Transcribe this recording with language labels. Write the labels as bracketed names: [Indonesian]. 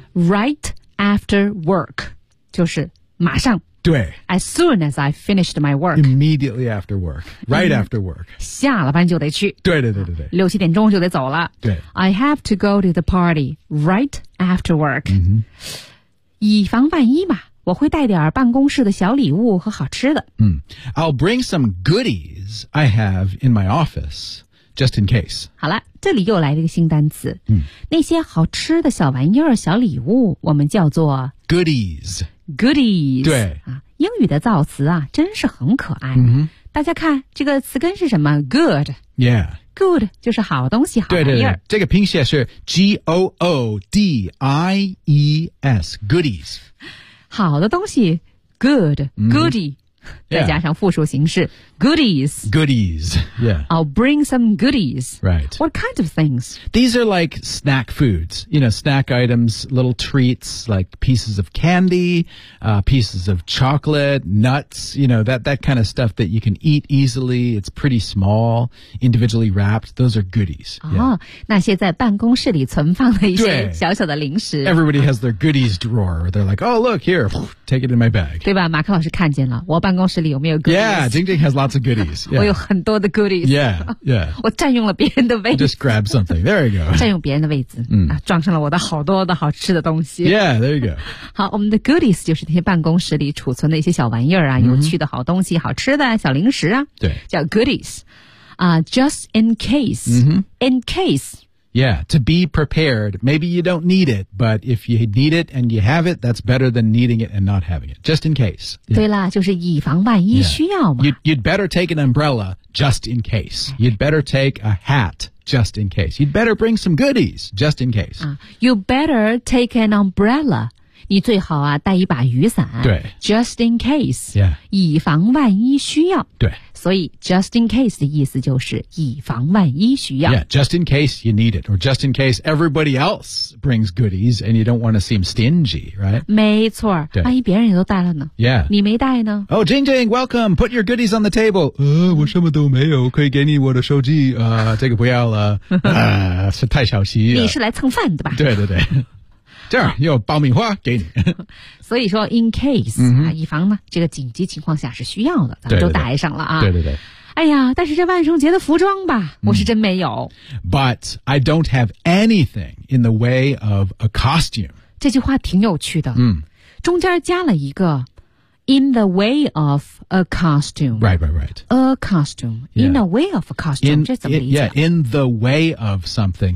[English] Right after work. [Chinese] 就是马上。对。 [English] As soon as I finished my work. Immediately after work. Right after work. [Chinese] 下了班就得去。对对对对对。六七点钟就得走了。对。 [English] I have to go to the party right after work.、 Mm-hmm. [Chinese] 以防万一嘛。我会带点办公室的小礼物和好吃的。 [English] I'll bring some goodies I have in my office, just in case. [Chinese] 好了，这里又来了一个新单词。那些好吃的小玩意儿、小礼物，我们叫做 [English] goodies。 Goodies。 [Chinese] 对。啊，英语的造词啊，真是很可爱。 [English] Mm-hmm. [Chinese] 大家看，这个词根是什么 ？Good。 [English] Yeah。 [Chinese] Good 就是好东西，好玩意儿。对对对，这个拼写是 G-O-O-D-I-E-S, goodies。好的东西 good, goody,、 [English] mm-hmm. [Chinese] 再加上复数形式、 [English] yeah. goodies. Goodies, yeah. I'll bring some goodies. Right. What kind of things? These are like snack foods, you know, snack items, little treats, like pieces of candy,、pieces of chocolate, nuts, you know, that kind of stuff that you can eat easily. It's pretty small, individually wrapped. Those are goodies. 哦、yeah. [Chinese] 那些在办公室里存放的一些小小的零食。 [English] Everybody has their goodies drawer. They're like, oh, look, here, take it in my bag. [Chinese] 对吧马克老师看见了我办公室里有没有 goodies? [English] Yeah, Ding Ding has lots of goodies.、Yeah. [Chinese] 我有很多的 goodies. [English] Yeah, yeah. [Chinese] 我占用了别人的位置。 [English] Just grab something. There you go. [Chinese] 占用别人的位置、装上了我的好多的好吃的东西。 [English] Yeah, there you go. [Chinese] 好我们的 goodies 就是那些办公室里储存的一些小玩意儿啊、mm-hmm. 有趣的好东西好吃的小零食啊。对。 [English] 叫 goodies.、just in case.、 Mm-hmm. In case. Yeah, to be prepared. Maybe you don't need it, but if you need it and you have it, that's better than needing it and not having it. Just in case.、 Yeah. [Chinese] 对了就是以防万一需要嘛、 [English] yeah. You'd better take an umbrella just in case. You'd better take a hat just in case. You'd better bring some goodies, just in case.、 You better take an umbrella. [Chinese] 你最好、啊、带一把雨伞。对。 [English] Just in case.、 Yeah. [Chinese] 以防万一需要。对。所以 just in case 的意思就是以防万一需要。 [English] Yeah, just in case you need it. Or just in case everybody else brings goodies and you don't want to seem stingy, right? [Chinese] 没错。万一别人也都带了呢。 [English] Yeah. [Chinese] 你没带呢。 [English] Oh, Jing Jing, welcome. Put your goodies on the table.、 [Chinese] 我什么都没有可以给你我的手机、这个不要了。是太小气。你是来蹭饭的吧。对对对。这样有爆米花给你。所以说 in case,、以防呢这个紧急情况下是需要的，咱们都带上了啊。对对对。哎呀，但是这万圣节的服装吧，我是真没有。 [English] But I don't have anything in the way of a costume. [Chinese] 这句话挺有趣的。嗯。中间加了一个 [English] in the way of a costume. Right, right, right. A costume.、Yeah. In the way of a costume. In, [Chinese] 这怎么理解 [English] yeah, in the way of something.